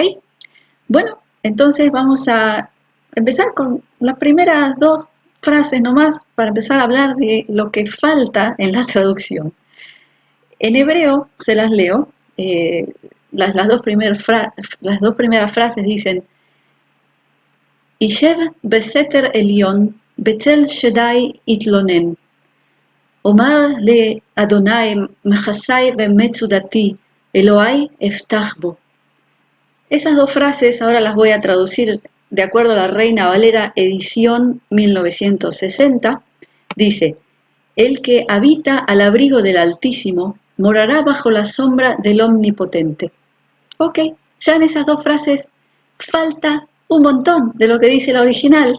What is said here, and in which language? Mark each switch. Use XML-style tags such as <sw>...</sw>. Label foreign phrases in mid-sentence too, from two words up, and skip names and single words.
<es>Bueno, entonces vamos a empezar con las primeras dos frases nomás para empezar a hablar de lo que falta en la traducción. En hebreo, se las leo, las dos primeras frases dicen,</es> <he>יושב בסתר עליון, בצל שדי יתלונן. אומר לאדוני מחסי ומצודתי, אלוהי אבטח בו.</he> <es>Esas dos frases ahora las voy a traducir de acuerdo a la Reina Valera edición 1960. Dice, el que habita al abrigo del Altísimo morará bajo la sombra del Omnipotente. Ok, ya en esas dos frases falta un montón de lo que dice la original.</es>